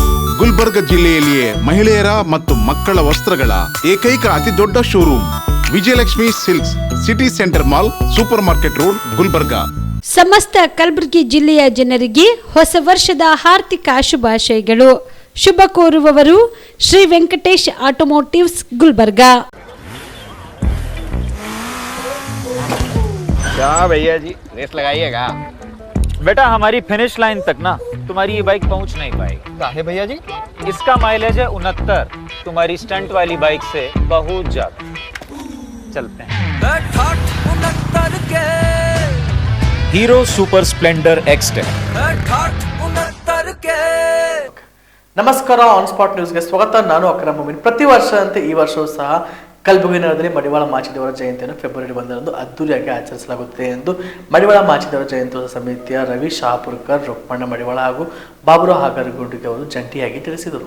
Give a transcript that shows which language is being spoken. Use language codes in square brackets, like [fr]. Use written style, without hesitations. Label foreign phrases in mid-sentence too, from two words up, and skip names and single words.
[kn] ಗುಲ್ಬರ್ಗ ಜಿಲ್ಲೆಯಲ್ಲಿಯೇ ಮಹಿಳೆಯರ ಮತ್ತು ಮಕ್ಕಳ ವಸ್ತ್ರಗಳ ಏಕೈಕ ಅತಿ ದೊಡ್ಡ ಶೋರೂಮ್ ವಿಜಯಲಕ್ಷ್ಮಿ ಸಿಲ್ಕ್ಸ್, ಸಿಟಿ ಸೆಂಟರ್ ಮಾಲ್, ಸೂಪರ್ ಮಾರ್ಕೆಟ್ ರೋಡ್, ಗುಲ್ಬರ್ಗ. ಸಮಸ್ತ ಕಲಬುರಗಿ ಜಿಲ್ಲೆಯ ಜನರಿಗೆ ಹೊಸ ವರ್ಷದ ಹಾರ್ದಿಕ ಶುಭಾಶಯಗಳು. ಶುಭ ಕೋರುವವರು ಶ್ರೀ ವೆಂಕಟೇಶ್ ಆಟೋಮೋಟಿವ್ಸ್, ಗುಲ್ಬರ್ಗ. [hi] क्या भैया जी रेस लगाइएगा? बेटा हमारी [en] finish line [hi] तक ना तुम्हारी ये बाइक पहुंच नहीं पाएगी। काहे भैया जी? इसका माइलेज है 69, तुम्हारी स्टंट वाली बाइक से बहुत ज्यादा। चलते हैं। हीरो सुपर स्प्लेंडर एक्सटेक। [kn] ನಮಸ್ಕಾರ, ಆನ್ ಸ್ಪಾಟ್ ನ್ಯೂಸ್ಗೆ ಸ್ವಾಗತ. ನಾನು ಅಕ್ರಮ್ ಮುಮಿನ್. ಪ್ರತಿ ವರ್ಷದಂತೆ ಈ ವರ್ಷವೂ ಸಹ ಕಲಬುರಗಿ ನಗರದಲ್ಲಿ ಮಡಿವಾಳ ಮಾಚಿದೇವರ ಜಯಂತಿಯನ್ನು ಫೆಬ್ರವರಿ 1ರಂದು ಅದ್ದೂರಿಯಾಗಿ ಆಚರಿಸಲಾಗುತ್ತದೆ ಎಂದು ಮಡಿವಾಳ ಮಾಚಿದೇವರ ಜಯಂತ್ಯೋತ್ಸವ ಸಮಿತಿಯ ರವಿ ಶಹಾಪುರ್ಕರ್, ರುಕ್ಮಣ್ಣ ಮಡಿವಾಳ ಹಾಗೂ ಬಾಬುರಾವ್ ಹಾಗರಗುಂಡಿಗೆ ಅವರು ಜಂಟಿಯಾಗಿ ತಿಳಿಸಿದರು.